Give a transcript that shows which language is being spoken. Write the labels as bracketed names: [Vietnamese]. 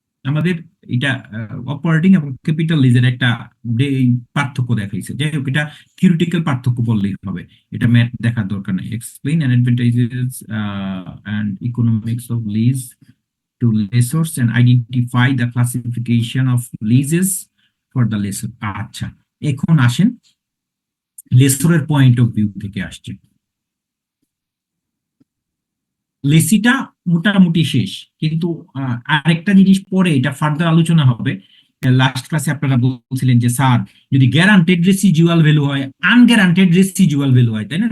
[Bangla] আমাদের এটা অপারেটিং এবং ক্যাপিটালাইজের একটা পার্থক্য দেখাইছে। যাই হোক, এটা থিওরিটিক্যাল পার্থক্য বললেই হবে, এটা ম্যাথ দেখার দরকার নেই। [English] Explain advantages and economics of lease to lessors and identify the classification of leases for the lessor. [Bangla] আচ্ছা, এখন আসেন লেসরের পয়েন্ট অফ ভিউ থেকে আসছে। লেসিটা মোটামুটি শেষ, কিন্তু আরেকটা জিনিস পরে এটা ফার্দার আলোচনা হবে। লাস্ট ক্লাসে আপনারা বলছিলেন যে স্যার যদি গ্যারান্টেড রেসিজুয়াল ভ্যালু হয়, আনগ্যারান্টেড রেসিজুয়াল ভ্যালু হয়, তাই না?